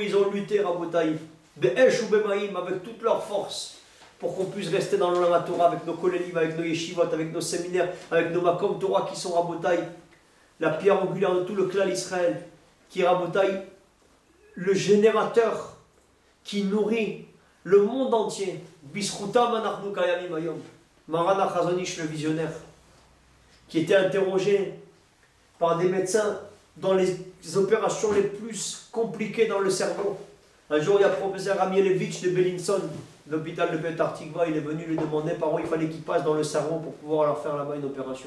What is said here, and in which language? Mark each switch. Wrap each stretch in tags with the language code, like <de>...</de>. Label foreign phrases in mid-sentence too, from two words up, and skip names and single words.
<fr>Ils ont lutté, Rabotai, Be'esh ou Bemaïm, avec toute leur force, pour qu'on puisse rester dans l'</fr> <he>עולם תורה</he> <fr>avec nos kolélim, avec nos yeshivot, avec nos séminaires, avec nos</fr> <he>מקום תורה</he> <fr>qui sont Rabotai, la pierre angulaire de tout le clan Israël, qui est Rabotai, le générateur qui nourrit le monde entier.</fr> <he>בזכותם אנחנו קיימים היום.</he> <fr>Marana Chazon Ish, le visionnaire, qui était interrogé par des médecins dans les opérations les plus compliquées dans le cerveau. Un jour, il y a le professeur Amielevitch de Bellinson, l'hôpital de Petar Tikva, il est venu lui demander par où il fallait qu'il passe dans le cerveau pour pouvoir leur faire là-bas une opération.</fr>